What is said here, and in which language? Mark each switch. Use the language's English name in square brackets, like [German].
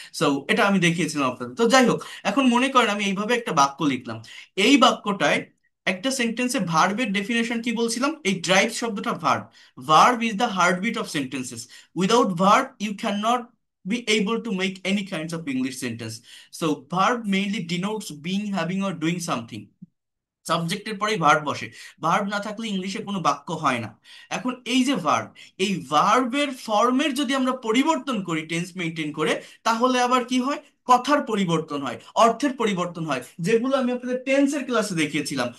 [Bangla] So এটা আমি দেখিয়েছিলাম আপনাদের। তো যাই হোক, এখন মনে করেন আমি এইভাবে একটা বাক্য লিখলাম, এই বাক্যটায় একটা সেন্টেন্সে ভার্বের ডেফিনেশন কি বলছিলাম, এই ড্রাইভ শব্দটা verb, [English] Verb is the heartbeat of sentences, without verb you can not be able to make any kinds of English sentence. So verb mainly denotes being, having or doing something. [Bangla] সাবজেক্টের পরেই verb বসে, verb না থাকলে ইংলিশে কোনো বাক্য হয় না। এখন এই যে ভার্ব, এই ভার্বের ফর্মের যদি আমরা পরিবর্তন করি টেন্স মেনটেন করে, তাহলে আবার কি হয়, কথার পরিবর্তন হয়, অর্থের পরিবর্তন হয়, যেগুলো আমি আপনাদের টেন্সের ক্লাসে দেখিয়েছিলাম।